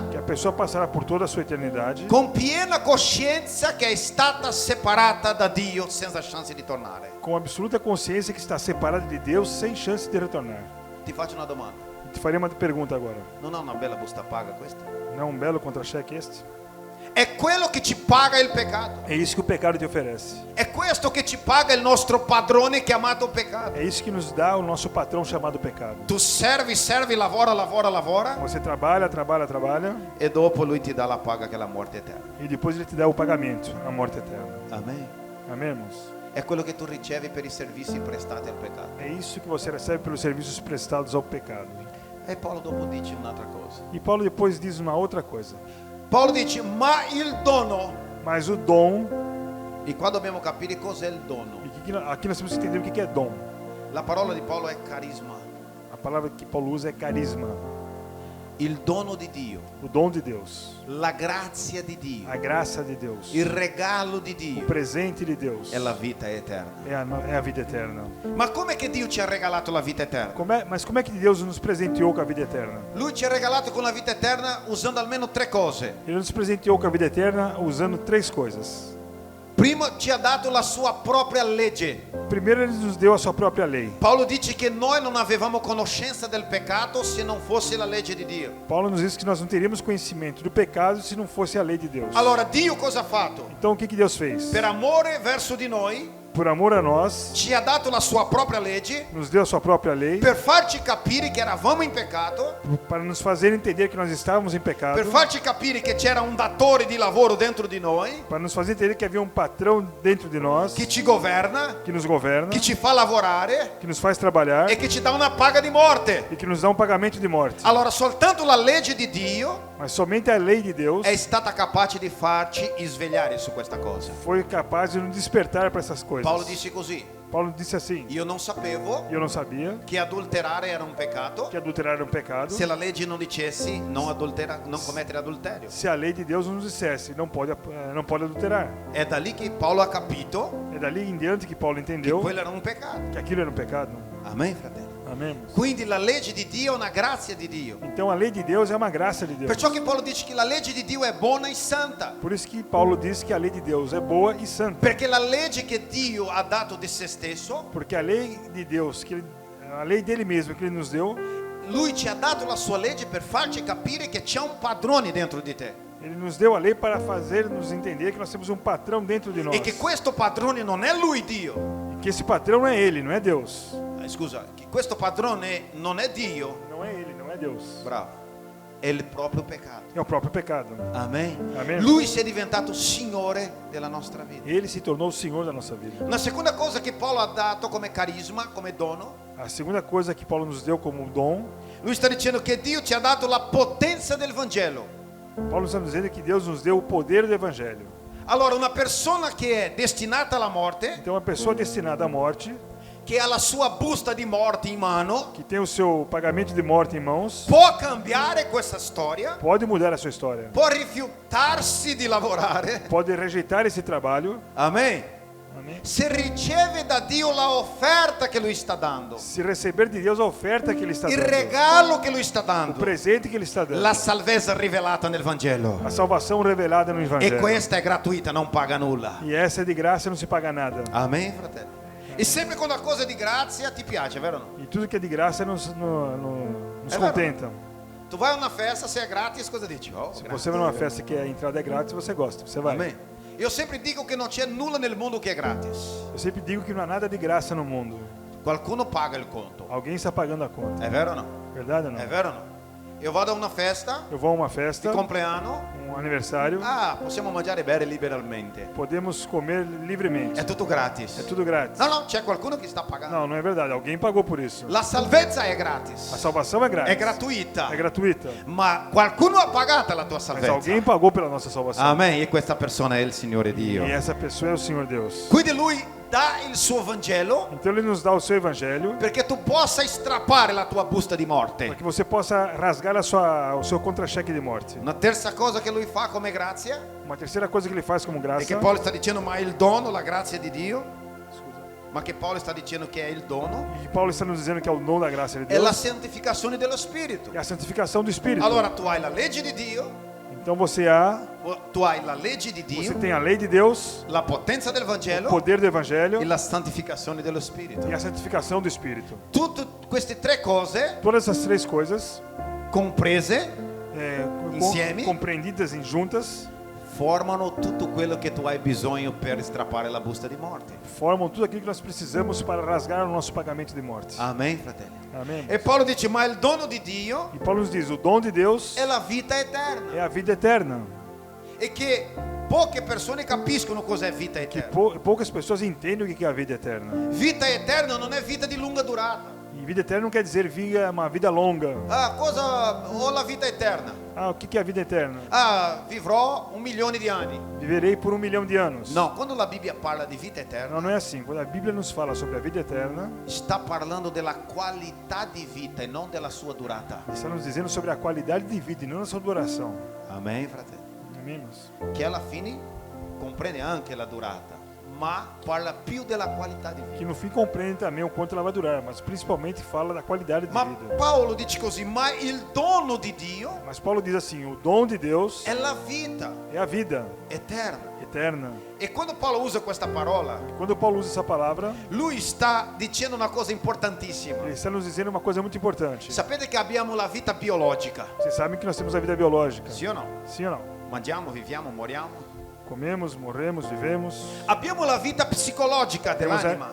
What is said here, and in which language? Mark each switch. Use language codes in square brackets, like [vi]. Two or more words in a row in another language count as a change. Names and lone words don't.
[pt] Que a pessoa passará por toda a sua eternidade [it] con piena coscienza che è stata separata da Dio senza chance di tornare. [pt] com absoluta consciência que está separada de Deus sem chance de retornar. [it] Ti faccio una domanda. [pt] Te faria uma pergunta agora. [it] Non è una bella busta paga questa? [pt] Não é um belo contra-cheque este? [it] È quello che ci paga il peccato. [pt] É isso que o pecado te oferece. [it] È questo che ci paga il nostro padrone chiamato peccato. [pt] É isso que nos dá o nosso patrão chamado pecado. [it] Tu servi, lavora [pt] Você trabalha [it] e dopo lui ti dà la paga che è la morte eterna. [pt] e depois ele te dá o pagamento, a morte eterna. [it] Amen. [pt] Amém, irmãos? [it] È quello che tu ricevi per i servizi prestati al peccato. [pt] É isso que você recebe pelos serviços prestados ao pecado. [it] E Paolo dopo dice un'altra cosa. [pt] E Paulo depois diz uma outra coisa. [it] Paolo dice, ma il dono, [pt] Mas o dom, [it] e qua dobbiamo capire cos'è il dono. [pt] e aqui nós temos que entender o que é dom. [it] La parola di Paolo è carisma, [pt] A palavra que Paulo usa é carisma, [it] il dono di Dio, [pt] o dom de Deus, [it] la grazia di Dio, [pt] a graça de Deus, [it] il regalo di [pt] o [it] Dio [pt] presente de Deus [it] è la vita eterna. [pt] é a vida eterna. [it] Ma com'è che Dio ci ha regalato la vita eterna? [pt] Mas como é que Deus nos presenteou com a vida eterna? [it] Lui ci ha regalato con la vita eterna usando almeno tre cose. [pt] Ele nos presenteou com a vida eterna usando três coisas. [it] Primo, ci ha dato la sua propria legge. [pt] Primeiro, ele nos deu a sua própria lei. [it] Paolo dice che noi non avevamo conoscenza del peccato se non fosse la legge di Dio. [pt] Paulo nos diz que nós não teríamos conhecimento do pecado se não fosse a lei de Deus. [it] Allora Dio cosa ha fatto? [pt] Então, o que Deus fez? [it] Per amore verso di noi [pt] Por amor a nós, [it] ci ha dato la sua propria legge [pt] nos deu a sua própria lei [it] per farci capire che eravamo in peccato, [pt] para nos fazer entender que nós estávamos em pecado, [it] per farci capire che c'era un datore di lavoro dentro di noi [pt] para nos fazer entender que havia um patrão dentro de nós [it] che ci governa, [pt] que nos governa, [it] che ci fa lavorare [pt] que nos faz trabalhar [it] e che ci dà una paga di morte. [pt] e que nos dá um pagamento de morte. [it] Allora soltanto la legge di Dio [pt] Mas somente a lei de Deus [it] è stata capace di farci svegliare su questa cosa. [pt] foi capaz de nos despertar para essas coisas. [it] Paolo disse così: [pt] Paulo disse assim: [it] io non sapevo [pt] eu não sabia [it] che adulterare era un peccato [pt] que adulterar era um pecado. [it] se la legge non dicessi non commettere adulterio. [pt] Se a lei de Deus nos dissesse não pode adulterar. [it] È da lì che Paolo ha capito [pt] É dali em diante que Paulo [it] che [pt] entendeu [it] quello era un peccato. [pt] que aquilo era um pecado. [it] Amen, fratello. [pt] Amém? [it] Quindi la legge di Dio è una grazia di Dio. [pt] Então a lei de Deus é uma graça de Deus. [it] Perciò che Paolo dice che la legge di Dio è buona e santa. [pt] Por isso que Paulo diz que a lei de Deus é boa e santa. [it] Perché la legge che Dio ha dato di se stesso, [pt] Porque a lei de Deus, a lei dele mesmo que ele nos deu, [it] lui ci ha dato la sua legge per farci capire che c'è un padrone dentro di te. [pt] ele nos deu a lei para fazer-nos entender que nós temos um patrão dentro de nós. [it] E che questo padrone non è lui Dio. [pt] E que esse patrão não é ele, não é Deus. [it] Scusa, che questo padrone non è Dio. [pt] Não é ele, não é Deus. [it] Bravo. È il proprio peccato. [pt] É o próprio pecado. [it] Amen. [pt] Amen. [it] Lui si è diventato Signore della nostra vita. [pt] Ele se tornou o Senhor da nossa vida. [it] Una seconda cosa che Paolo ha dato come carisma, come dono, [pt] A segunda coisa que Paulo nos deu como dom, [it] lui sta dicendo che Dio ci ha dato la potenza del Vangelo. [pt] Paulo está dizendo que Deus nos deu o poder do Evangelho. [it] Allora, una persona che è destinata alla morte, [pt] Então, uma pessoa destinada à morte, [it] che ha la sua busta di morte in mano, [pt] que tem o seu pagamento de morte em mãos, [it] può cambiare questa storia, [pt] pode mudar a sua história. [it] può rifiutarsi di lavorare. [pt] Pode rejeitar esse trabalho. [it] Amen. [pt] Amém? [it] Se riceve da Dio la offerta che lui sta dando, [pt] Se receber de Deus a oferta que Ele está [it] il [pt] dando, [it] regalo che lui sta [pt] o [it] dando, [pt] presente que Ele está dando, [it] la salvezza rivelata nel Vangelo. [pt] a salvação revelada no [it] E [pt] Evangelho. [it] questa è gratuita, non paga nulla. [pt] E essa é de graça e não se paga nada. [it] Amen, fratello. E sempre quando la cosa è di grazia ti piace, vero o no? [pt] E tudo que é de graça nos É contenta. [it] Tu vai a una festa, se è gratis, cosa dici? Oh, [pt] Se [it] grazie. [pt] você vai numa festa que a entrada é grátis, você gosta, você vai. [it] Amen. Io sempre dico che non c'è nulla nel mondo che è gratis. [pt] Eu sempre digo que não há nada de graça no mundo. [it] Qualcuno paga il conto. [pt] Alguém está pagando a conta. [it] È vero o no? [pt] Verdade ou [it] È [pt] não? [it] vero o no? Io vado a una festa [pt] Eu vou a uma [it] di [pt] festa, [it] compleanno. [pt] um aniversário, [it] Possiamo mangiare e bere liberalmente. [pt] podemos comer livremente. [it] È tutto gratis. [pt] É tudo grátis. [it] No, c'è qualcuno che sta pagando. [pt] Não, não é verdade. Alguém pagou por isso. [it] La salvezza è [pt] A [it] gratis. [pt] salvação é grátis. [it] È gratuita. [pt] É gratuita. [it] Ma qualcuno ha pagato la tua [pt] Mas [it] salvezza. [pt] alguém pagou pela nossa salvação. [it] Amen. E questa persona è il Signore Dio. [pt] E essa pessoa é o Senhor Deus. [it] Quindi lui dà il suo Vangelo [pt] Então ele nos dá o seu evangelho [it] perché tu possa strappare la tua busta di morte. [pt] para que você possa rasgar o seu contra-cheque de morte. [it] Una terza cosa che lui fa come grazia [pt] Uma terceira coisa que ele faz como [it] è [pt] graça, [it] che Paolo sta dicendo ma il dono, la grazia di Dio, ma che Paolo sta dicendo che è il dono, [pt] e que Paulo está nos dizendo que é o dom da graça de [it] è la [pt] Deus, [it] santificazione dello Spirito. [pt] é a santificação do Espírito. [it] Allora tu hai la legge di Dio, [pt] Então você [it] tu hai la legge di Dio, [pt] tem a lei de Deus, [it] la potenza del [pt] o [it] Vangelo [pt] poder do Evangelho [it] e la santificazione dello Spirito. [pt] e a santificação do Espírito. [it] Tutte queste tre cose [pt] Todas essas três coisas, [it] comprese Insieme. [pt] compreendidas em juntas, [it] formano tutto quello che tu hai bisogno per strappare la busta di morte. [pt] formam tudo aquilo que nós precisamos para rasgar o nosso pagamento de morte. [it] Amen, fratelli. [pt] Amém? [it] E Paolo dice, ma il dono di Dio [pt] E Paulo nos diz, o dom de Deus [it] è la vita eterna. [pt] é a vida eterna. [it] E che poche persone capiscono cos'è vita [pt] Que [it] eterna. [pt] poucas pessoas entendem o que é a vida eterna. [it] Vita eterna non è vita di lunga durata. [pt] E vida eterna não quer dizer uma vida longa. [it] Ah, cosa ho la vita eterna? [pt] Ah, o que é a vida eterna? [it] Ah, vivrò 1 milione di anni. [pt] Viverei por 1 milhão de anos. [it] No, quando la Bibbia parla di vita eterna, [pt] Não, não é assim. Quando a Bíblia nos fala sobre a vida eterna, [it] sta parlando della qualità di vita e non della sua durata. [pt] está nos dizendo sobre a qualidade de vida e não a sua duração. [it] Amen, fratelli. [pt] Amém, irmãos? [it] Che alla fine comprende anche la durata, ma parla più della qualità di vita. [pt] Que no fim compreende também o quanto ela vai durar, mas principalmente fala da qualidade de [it] Ma [pt] vida. [it] Paolo dice così, ma il dono di Dio [pt] Mas Paulo diz assim, o dom de Deus [it] è la vita [pt] é a vida [it] eterna. [pt] eterna. [it] E quando Paolo usa questa parola, [pt] Quando Paulo usa essa palavra, [it] lui sta dicendo una cosa importantissima. [pt] ele está nos dizendo uma coisa muito importante. [it] Sapete che abbiamo la vita biologica, [pt] Vocês sabem que nós temos a vida biológica. [it] sì o no? [pt] Sim ou não? [it] Mangiamo, viviamo, moriamo. [pt] Comemos, morremos, vivemos. [it] Abbiamo la vita psicologica dell'anima.